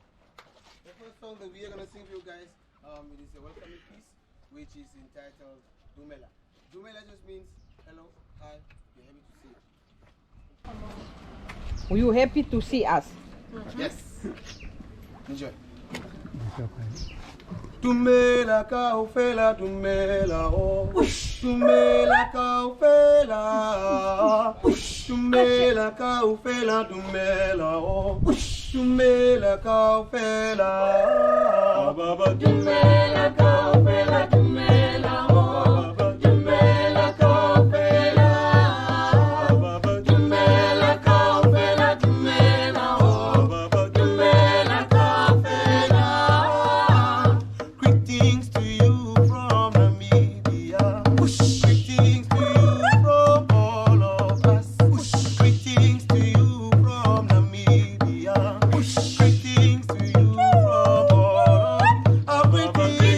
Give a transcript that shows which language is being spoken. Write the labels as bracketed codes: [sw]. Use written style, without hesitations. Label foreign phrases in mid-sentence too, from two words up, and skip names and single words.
[en] The first song that we are going to sing for you guys, it is a welcoming piece, which is entitled Dumela. Dumela just means hello, hi, we're happy to see you. Were you happy to see us? Yes. Enjoy. [tn] Dumela ka ofela, dumela oh. Dumela ka ofela. Dumela ka ofela, dumela oh. Dumela ka ofela. Baba dumela ka ofela, dumela oh. Dumela ka ofela. Baba dumela ka ofela, dumela oh. Dumela ka ofela. [en] Greetings to you from Namibia. Greetings to you from all of us. Greetings to you from Namibia. Greetings to you from all of us.